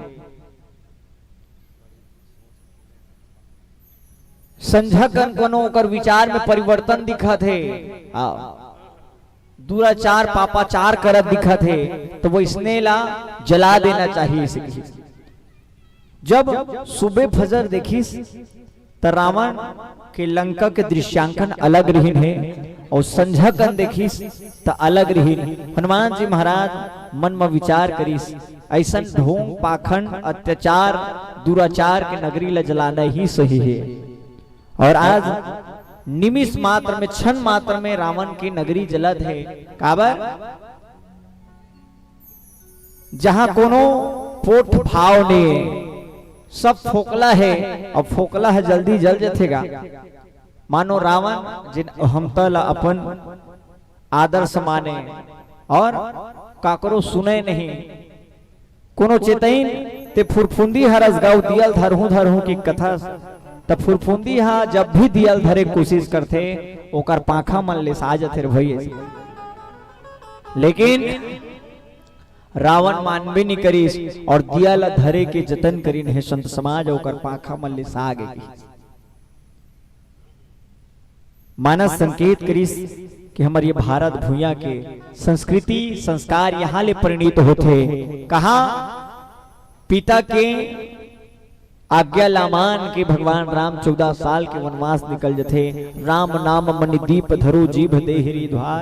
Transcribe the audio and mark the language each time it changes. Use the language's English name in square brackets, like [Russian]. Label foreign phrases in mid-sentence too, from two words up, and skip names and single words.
[Chhattisgarhi] संझा कन कोनो ओकर विचार में परिवर्तन दिखत है, दुराचार पापाचार करत दिखत है, तो वो इसने ला जला देना चाहिए इसे। जब सुबह फजर देखिस तो रावण के लंका के दृश्यांकन अलग रहीन है और संझा कन देखिस तो अलग रहीन। हनुमान जी महाराज मन में विचार करिस ऐसा ढोंग पाखंड अत्याचार दुराचार के नगरी ला जलाना ही सही है। और आज निमिष मात्र में क्षण मात्र में रावण की नगरी जलत है। काबर जहां कोनो पोट भाव ने सब फोकला है और फोकला है जल्दी जल जथेगा। मानो रावण जिन हम तला अपन आदर्श माने और काकरो सुने नहीं, कोनो चेतैन ते फुरफुंदी हरस गाँव दियल धरहू की कथा तब फुरफुंदी हा जब भी दियल धरे कोशिश करते ओकर पाखा मन ले सा जथे भई। लेकिन रावण मानबे नहीं करिस और दियल धरे के जतन करीन है संत समाज ओकर पाखा मन ले सा गे। मानस संकेत करिस कि हमारे ये भारत भूया के संस्कृति संस्कार यहाँ ले परिणित होते। कहा पिता के आज्ञा लामान के भगवान राम 14 साल के वनवास निकल जथे। [Awadhi] राम नाम मणिदीप धरो जीभ देहरी द्वार।